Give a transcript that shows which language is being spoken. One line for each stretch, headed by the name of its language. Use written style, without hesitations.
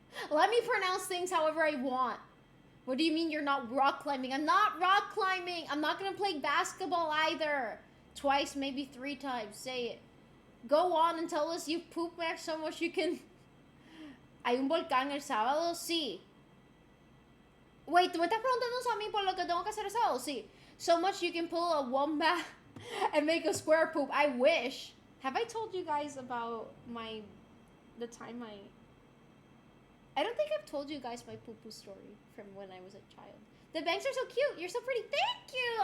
English: Let me pronounce things however I want. What do you mean you're not rock climbing? I'm not rock climbing. I'm not gonna play basketball either. Twice, maybe 3 times. Say it. Go on and tell us you poop max so much you can...
Spanish: ¿Hay un volcán el sábado? Sí. Wait, ¿tú me estás preguntando a mí por lo que tengo que hacer el sábado? Sí.
English: So much you can pull a wombat and make a square poop. I wish. Have I told you guys about the time I don't think I've told you guys my poo-poo story from when I was a child. The bangs are so cute. You're so pretty. Thank you.